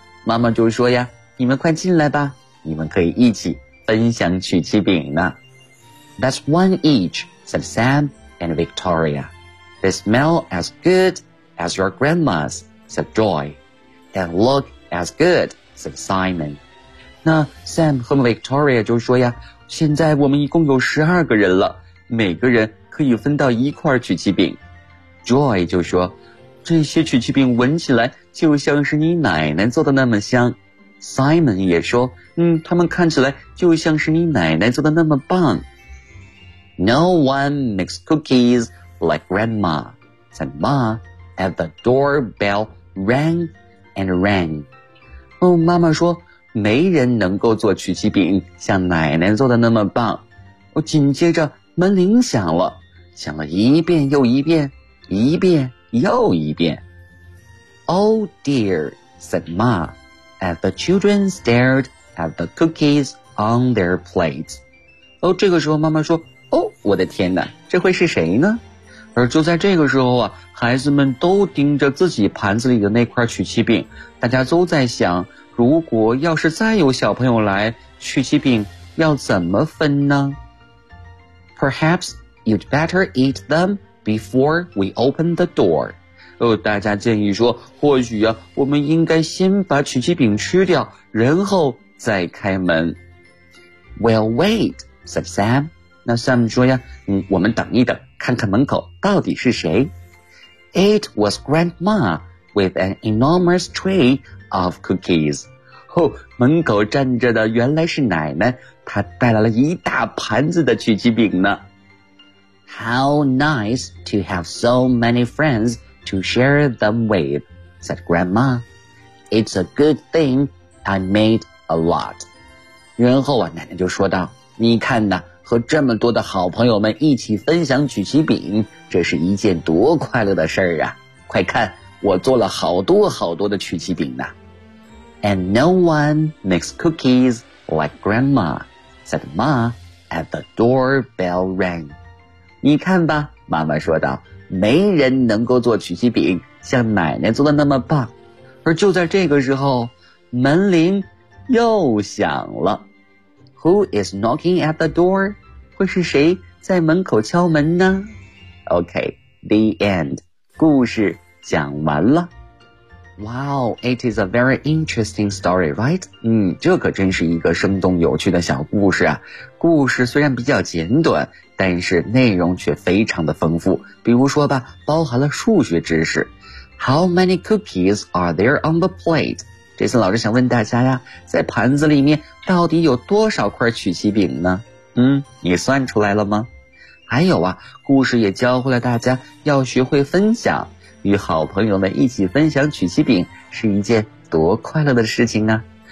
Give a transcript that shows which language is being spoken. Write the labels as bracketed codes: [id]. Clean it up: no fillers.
[zh] 妈妈就说呀，你们快进来吧，你们可以一起分享曲奇饼呢。 [en] That's one each, said Sam and Victoria. They smell as good as your grandma's, said Joy. And look as good, said Simon. [zh] 那 Sam 和 Victoria 就说呀，现在我们一共有12个人了，每个人可以分到一块曲奇饼。 Joy 就说，这些曲奇饼闻起来就像是你奶奶做的那么香。 Simon 也说，他们看起来就像是你奶奶做的那么棒。 [en] No one makes cookies like grandma, said Ma, as the doorbell rang and rang. [zh] 哦，妈妈说，没人能够做曲奇饼像奶奶做的那么棒。哦，紧接着门铃响了，响了一遍又一遍，一遍又一遍。 [en] Oh dear, said Ma, as the children stared at the cookies on their plates. [zh] 哦，这个时候妈妈说，哦，我的天哪，这会是谁呢？而就在这个时候啊，孩子们都盯着自己盘子里的那块曲奇饼，大家都在想，如果要是再有小朋友来，曲奇饼要怎么分呢？ [en] Perhaps you'd better eat them before we open the door. [zh] 哦，大家建议说，或许啊，我们应该先把曲奇饼吃掉，然后再开门。 [en] We'll wait, said Sam. [zh] 那 Sam 说呀，我们等一等，看看门口到底是谁。 [en] It was Grandma with an enormous tray of cookies. [zh] 哦，门口站着的原来是奶奶，她带来了一大盘子的曲奇饼呢。 [en] How nice to have so many friends to share them with, said Grandma. It's a good thing I made a lot. [zh] 然后啊，奶奶就说道，你看呢，和这么多的好朋友们一起分享曲奇饼，这是一件多快乐的事儿啊！快看，我做了好多好多的曲奇饼呢。 [en] And no one makes cookies like grandma, said Ma as the doorbell rang. [zh] 你看吧，妈妈说道，没人能够做曲奇饼像奶奶做的那么棒。而就在这个时候，门铃又响了。 [en] Who is knocking at the door? [zh] 会是谁在门口敲门呢？ [en] OK, the end. [zh] 故事讲完了。 [en] Wow, it is a very interesting story, right? [zh] 这可真是一个生动有趣的小故事啊。故事虽然比较简短，但是内容却非常的丰富。比如说吧，包含了数学知识。 [en] How many cookies are there on the plate? [zh] 这次老师想问大家呀，在盘子里面到底有多少块曲奇饼呢？你算出来了吗？还有啊，故事也教会了大家要学会分享，与好朋友们一起分享曲奇饼是一件多快乐的事情啊。